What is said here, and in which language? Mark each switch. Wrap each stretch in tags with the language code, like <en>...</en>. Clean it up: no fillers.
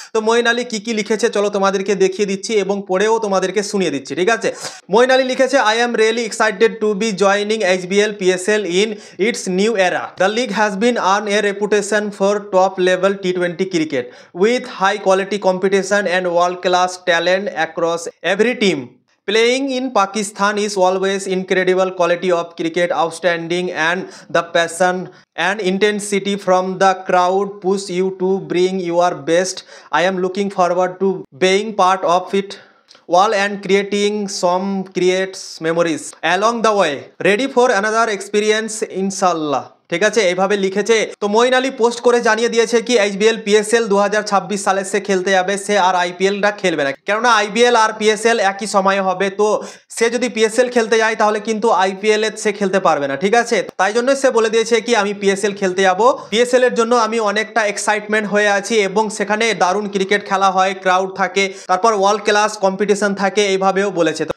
<bn>তো মঈন আলী কি লিখেছে চলো তোমাদেরকে দেখিয়ে দিচ্ছি এবং পড়েও তোমাদেরকে শুনিয়ে দিচ্ছি, ঠিক আছে। মঈন আলী লিখেছে,</bn> <en>I am really excited to B joining HBL PSL in it's new এরা। The league has been earn A reputation for top level T20 cricket with high quality competition and world class talent across every team. Playing in Pakistan is always incredible quality of cricket, outstanding, and the passion and intensity from the crowd push you to bring your best. I am looking forward to being part of it all and creating some creates memories along the way. Ready for another experience, inshallah.</en> <bn>ঠিক আছে, এইভাবে লিখেছে। তো Moin Ali post করে জানিয়ে দিয়েছে কি HBL PSL 2026 সালে সে খেলতে যাবে, সে আর আইপিএলটা খেলবে না, কেননা আইপিএল আর পিএসএল একই সময়ে হবে। তো সে যদি পিএসএল খেলতে যায় তাহলে কিন্তু আইপিএল এ সে খেলতে পারবে না, ঠিক আছে। তাই জন্য সে বলে দিয়েছে কি আমি পিএসএল খেলতে যাব, পিএসএল এর জন্য আমি অনেকটা এক্সাইটমেন্ট হয়ে আছি এবং সেখানে দারুণ ক্রিকেট খেলা হয়, ক্রাউড থাকে, তারপর ওয়ার্ল্ড ক্লাস কম্পিটিশন থাকে, এইভাবেও বলেছে।</bn>